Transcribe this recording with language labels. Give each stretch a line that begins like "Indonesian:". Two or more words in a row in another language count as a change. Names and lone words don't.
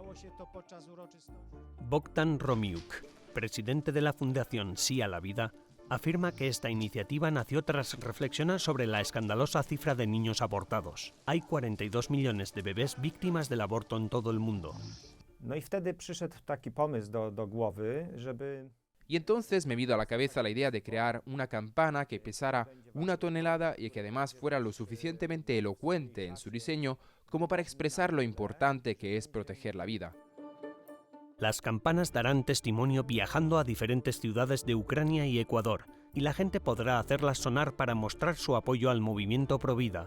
Spanish: Bogdan Romiuk, presidente de la Fundación Sí a la Vida, afirma que esta iniciativa nació tras reflexionar sobre la escandalosa cifra de niños abortados. Hay 42 millones de bebés víctimas del aborto en todo el mundo.
Polish: No i wtedy przyszedł taki pomysł do głowy, żeby...
Spanish: Y entonces me vino a la cabeza la idea de crear una campana que pesara 1 tonelada y que además fuera lo suficientemente elocuente en su diseño como para expresar lo importante que es proteger la vida. Las campanas darán testimonio viajando a diferentes ciudades de Ucrania y Ecuador, y la gente podrá hacerlas sonar para mostrar su apoyo al movimiento Provida.